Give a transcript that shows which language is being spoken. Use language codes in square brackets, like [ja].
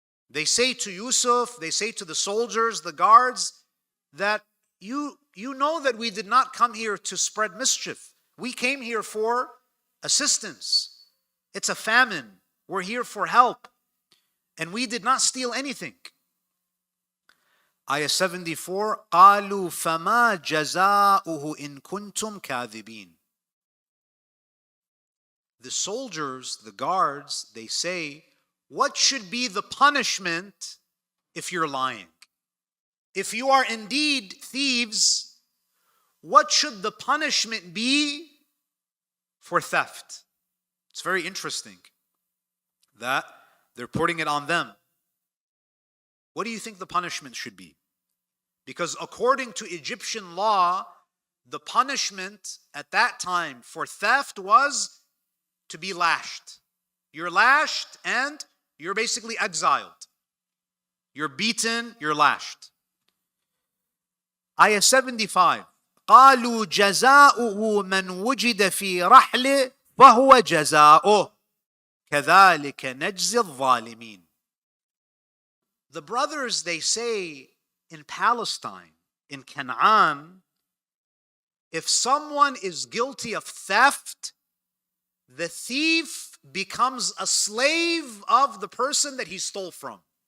[en] They say to Yusuf, they say to the soldiers, the guards, that you know that we did not come here to spread mischief. We came here for assistance. It's a famine. We're here for help. And we did not steal anything. Ayah 74, [ar] قَالُوا فَمَا جَزَاؤُهُ إِن كُنْتُمْ كَاذِبِينَ. [en] The soldiers, the guards, they say, what should be the punishment if you're lying? If you are indeed thieves, what should the punishment be for theft? It's very interesting that they're putting it on them. What do you think the punishment should be? Because according to Egyptian law, the punishment at that time for theft was to be lashed. You're lashed and you're basically exiled. You're beaten, you're lashed. Ayah 75. [ar] قالوا جزاؤه من وجد في رحله فهو جزاؤه كذلك نجزي الظالمين. [en] The brothers, they say in Palestine, in Canaan, if someone is guilty of theft, the thief becomes a slave of the person that he stole from.